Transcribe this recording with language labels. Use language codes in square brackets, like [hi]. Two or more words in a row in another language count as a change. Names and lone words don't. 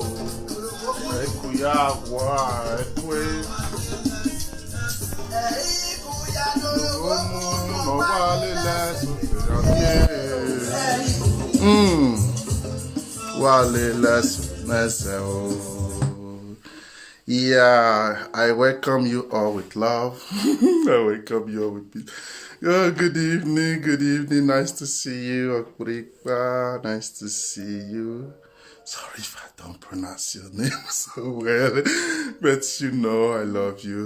[en] Eikuya wa ekwe. No wale leso wale leso o. Yeah, I welcome you all with love. I welcome you all with peace. Oh, good evening, good evening. Nice to see you, Okuripa. Nice to see you. Sorry if I don't pronounce your name so well, but you know I love you.